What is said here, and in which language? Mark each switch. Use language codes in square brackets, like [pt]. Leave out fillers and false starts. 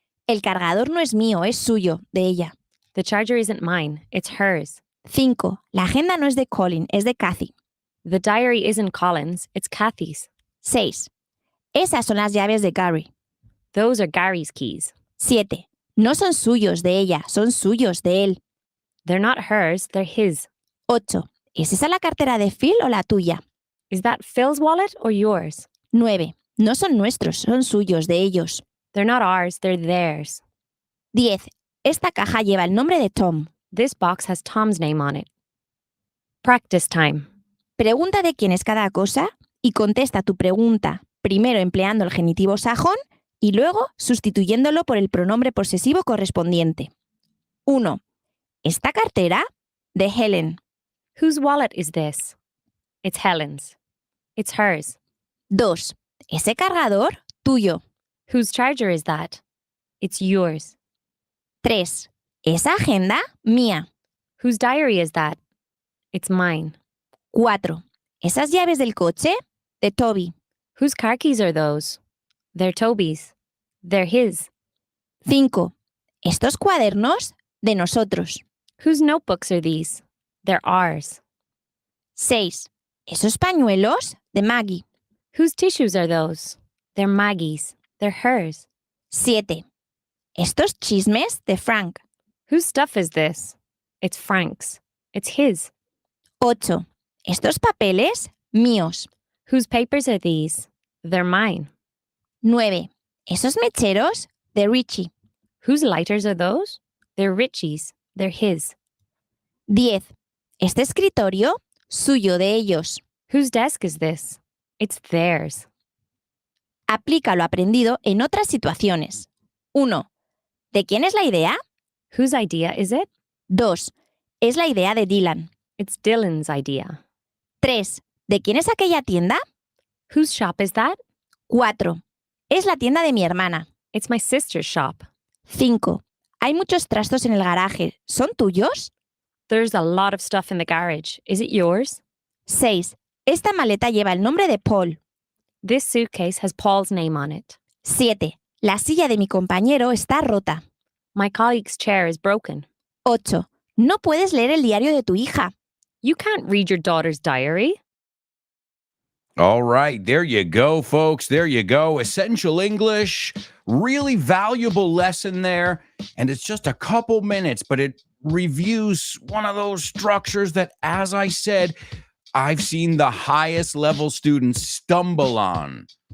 [es] El cargador no es mío, es suyo, de ella. [en] The charger isn't mine, it's hers. [es] 5. La agenda no es de Colin, es de Kathy. [en] The diary isn't Colin's, it's Kathy's. 6. [es] Esas son las llaves de Gary. [en] Those are Gary's keys. [es] 7. No son suyos de ella, son suyos de él. [en] They're not hers, they're his. 8. [es] ¿Es esa la cartera de Phil o la tuya? [en] Is that Phil's wallet or yours? 9. [es] No son nuestros, son suyos, de ellos. [en] They're not ours, they're theirs. 10. [es] Esta caja lleva el nombre de Tom. [en] This box has Tom's name on it. Practice time. [es] Pregunta de quién es cada cosa y contesta tu pregunta primero empleando el genitivo sajón y luego sustituyéndolo por el pronombre posesivo correspondiente. 1. ¿Esta cartera? De Helen. [en] Whose wallet is this? It's Helen's. It's hers. [es] 2. ¿Ese cargador? Tuyo. [en] Whose charger is that? It's yours. [es] 3. ¿Esa agenda? Mía. [en] Whose diary is that? It's mine. [es] 4. ¿Esas llaves del coche? De Toby. [en] Whose car keys are those? They're Toby's. They're his. 5. [es] Estos cuadernos, de nosotros. [en] Whose notebooks are these? They're ours. [es] 6. Esos pañuelos, de Maggie. [en] Whose tissues are those? They're Maggie's. They're hers. [es] 7. Estos chismes, de Frank. [en] Whose stuff is this? It's Frank's. It's his. [es] 8. Estos papeles, míos. [en] Whose papers are these? They're mine. [es] 9. Esos mecheros, de Richie. [en] Whose lighters are those? They're Richie's. They're his. [es] 10. Este escritorio, suyo, de ellos. [en] Whose desk is this? It's theirs. [es] Aplica lo aprendido en otras situaciones. 1. ¿De quién es la idea? [en] Whose idea is it? [es] 2. Es la idea de Dylan. [en] It's Dylan's idea. 3. [es] ¿De quién es aquella tienda? [en] Whose shop is that? 4. [es] Es la tienda de mi hermana. [en] It's my sister's shop. 5. [es] Hay muchos trastos en el garaje. ¿Son tuyos? [en] There's a lot of stuff in the garage. Is it yours? 6. [es] Esta maleta lleva el nombre de Paul. [en] This suitcase has Paul's name on it. 7. [es] La silla de mi compañero está rota. [en] My colleague's chair is broken. 8. [es] No puedes leer el diario de tu hija. [en] You can't read your daughter's diary. All right, there you go, folks. There you go. Essential English, really valuable lesson there. And it's just a couple minutes, but it reviews one of those structures that, as I said, I've seen the highest level students stumble on.